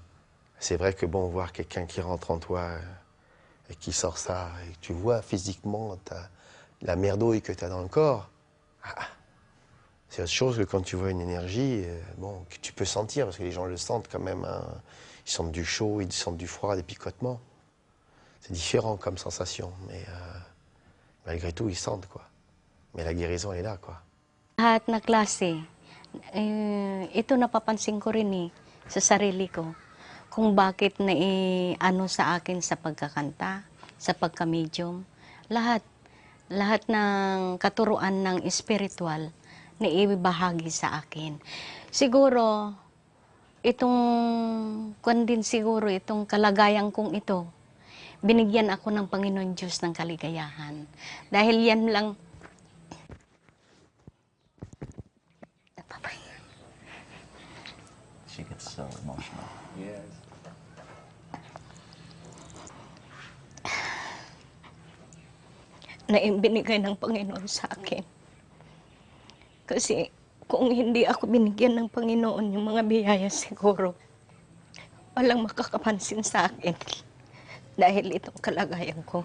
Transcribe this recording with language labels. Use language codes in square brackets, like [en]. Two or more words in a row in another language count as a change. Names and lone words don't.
[fr] C'est vrai que, bon, voir quelqu'un qui rentre en toi et qui sort ça, et que tu vois physiquement la merdouille que tu as dans le corps, c'est autre chose que quand tu vois une énergie, bon, que tu peux sentir, parce que les gens le sentent quand même. Hein. Ils sentent du chaud, ils sentent du froid, des picotements. C'est différent comme sensation, mais malgré tout, ils sentent, quoi. Mais la guérison, elle est là, quoi. [tl] Lahat na klase, ito napapansin ko rin sa sarili ko, kung bakit ano sa akin sa pagkakanta, sa pagka-medium, lahat ng katuruan ng espiritual na ibahagi sa akin. Siguro, itong kalagayan kong ito, binigyan ako ng Panginoon Diyos ng kaligayahan. Dahil yan lang, [en] She gets so emotional. Yes. [tl] na binigay ng Panginoon sa akin. Kasi kung hindi ako binigyan ng Panginoon yung mga biyaya, siguro walang makakapansin sa akin dahil itong kalagayan ko.